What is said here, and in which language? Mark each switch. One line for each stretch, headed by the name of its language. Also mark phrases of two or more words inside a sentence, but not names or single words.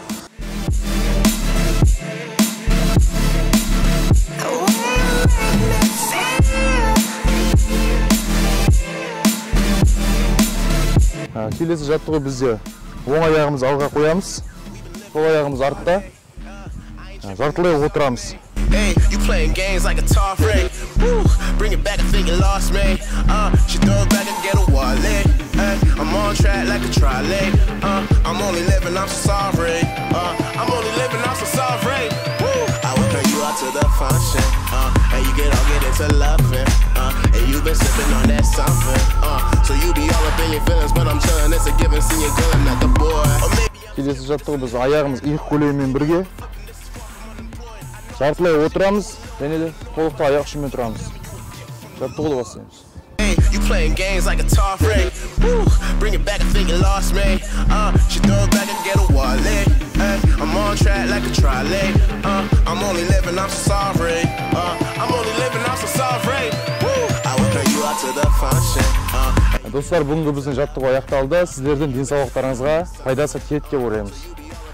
Kazakh: Келесі жаттығу бізде оң аяғымыз алға қоямыз, сол аяғымыз артта. Жартылай отырамыз.
English: Hey, you playing games like a tough ring. Woo, bring it back, I think you lost me. She throw it back and get a wallet. I'm on track like a trolley. I'm only living, I'm so sorry. I'm only living, I'm so sorry. Woo, I will bring you out to the function. And you get into loving. And you been sipping on that something. So you be all up in your feelings, but I'm chilling. It's a given, see you good, I'm not the boy.
Kazakh: Келесі жаттығу біз аяғымыз иық көлемімен бірге жартылай отырамыз, және де қолықты аяқ ұшымен тұрамыз. Жаттығуды бастаймыз.
English: Hey, you playing games like a tough ring. Woo, bring it back, I think you lost me. She throw it back and get a wallet. I'm on track like a trolley. I'm only living, I'm so sorry. I'm only living, I'm so sorry. Woo, I will bring you out to the function.
Kazakh: Достар, бүгінгі біздің жаттығу аяқталды. Сіздердің денсаулықтарыңызға пайдасы тиеді деп ойлаймыз.